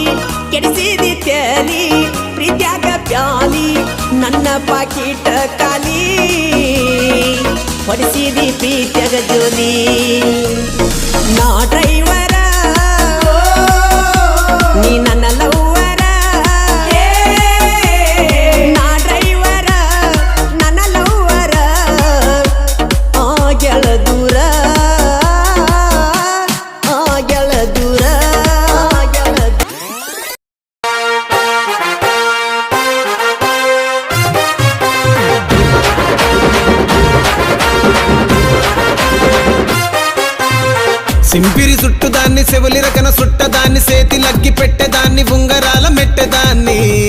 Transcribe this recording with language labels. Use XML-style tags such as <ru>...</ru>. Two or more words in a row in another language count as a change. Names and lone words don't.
<kn>ಕೆಡಿಸಿದಿ ತೇಲಿ ಪ್ರೀತ್ಯಾಗ ಪ್ಯಾಲಿ ನನ್ನ ಪಾಕಿಟ ಕಾಲಿ ಹೊಡಿಸಿದಿ ಪ್ರೀತ್ಯಾಗ ಜೋಲಿ ನಾ ಡ್ರೈವರ ನೀ ನನ್ನ ಲವ್ವರ ನಾ ಡ್ರೈವರ ನನ್ನ ಲವ್ವರ ಆಗ್ಯಳ ದೂರ ಆಗ್ಯಳ ದೂರ ಆಗ್ಯಳ</kn> <te>సింపిరి చుట్టుదాన్ని సెవలి రకన సుట్టదాన్ని సేతి లగ్గి పెట్టేదాన్ని ఉంగరాల మెట్టేదాన్ని</te>